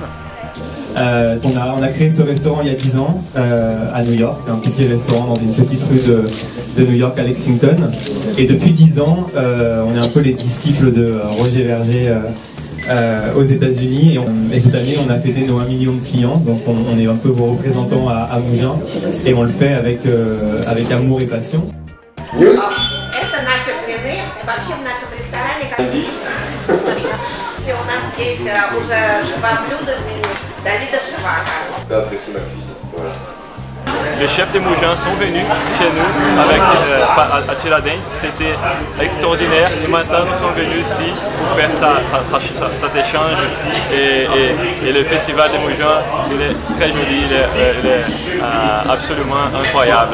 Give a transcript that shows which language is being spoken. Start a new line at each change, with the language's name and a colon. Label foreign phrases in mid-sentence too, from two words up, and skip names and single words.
French: On a créé ce restaurant il y a 10 ans à New York, un petit restaurant dans une petite rue de New York à Lexington. Et depuis 10 ans, on est un peu les disciples de Roger Verger aux États-Unis et cette année on a fêté nos 1 million de clients, donc on est un peu vos représentants à Mougins et on le fait avec amour et passion.
Russian: Это наши блины. Вообще в нашем ресторане, у нас есть уже 2 блюда в меню Давида Шивака.
French: Les chefs des Mougins sont venus chez nous avec à Chela Dance, c'était extraordinaire et maintenant nous sommes venus ici pour faire cet échange et le festival des Mougins il est très joli, il est absolument incroyable.